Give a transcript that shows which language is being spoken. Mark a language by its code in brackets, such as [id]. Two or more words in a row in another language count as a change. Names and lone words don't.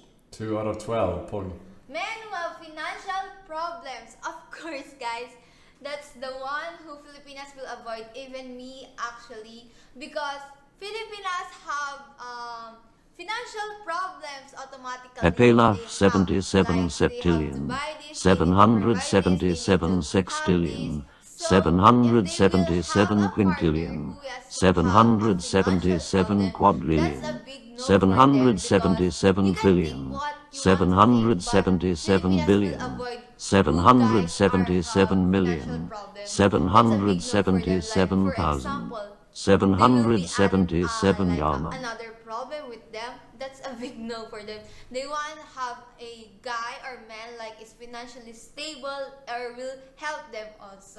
[en] 2 out of 12, Pog. Men who have financial problems. Of course, guys. That's the one who Filipinas will avoid, even me actually, because Filipinas have financial problems automatically. HAPILLY 77 septillion, 777 sextillion, 777 quintillion, 777 quadrillion, 777 trillion, 777 billion, 777 million, 777,000, 777 yama. Another problem with them, that's a big no for them. They want to have a guy or man like is financially stable or will help them also.